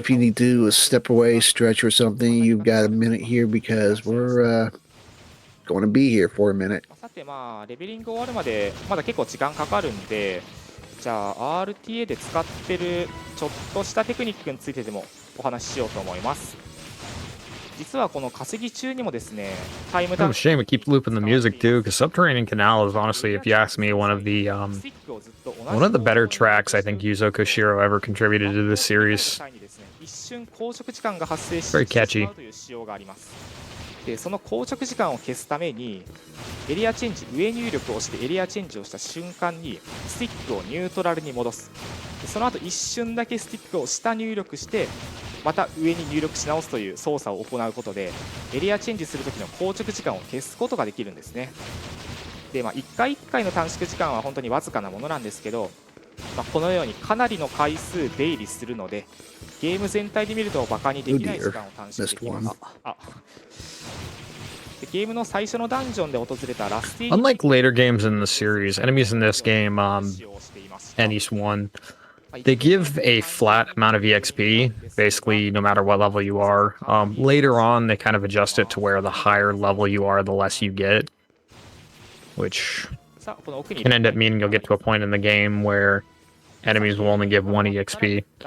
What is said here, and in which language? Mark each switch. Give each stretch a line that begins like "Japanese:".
English: if you need to step away, stretch or something, you've got a minute here because we're going to be here for a minute.
Japanese: さてまあレベリング終わるまでまだ結構時間かかるんで、じゃあ RTA で使ってるちょっとしたテクニックについてでもお話ししようと思います。実はこの稼ぎ中にもですね、タイム
English: Kind of a shame it keeps looping the music too, because Subterranean Canal is honestly, if you ask me, one of the better tracks I think Yuzo Koshiro ever contributed to this series.
Japanese: 一瞬硬直時間が発生し
English: Very
Japanese: てしま
English: catchy.
Japanese: うという仕様があります。でその硬直時間を消すためにエリアチェンジ上入力を押してエリアチェンジをした瞬間にスティックをニュートラルに戻す。でその後一瞬だけスティックを下入力してまた上に入力し直すという操作を行うことでエリアチェンジする時の硬直時間を消すことができるんですね。で1回1回の短縮時間は本当にわずかなものなんですけど、このようにかなりの回数出入りするのでゲーム全体で見るとバカにできない時間を短縮できます。でゲームの最初のダンジョンで訪れたラスティー
English: Unlike later games in the series, enemies in this game, and East 1, they give a flat amount of EXP, basically no matter what level you are. Later on, they kind of adjust it to where the higher level you are, the less you get, which can end up meaning you'll get to a point in the game where enemies will only give 1 EXP.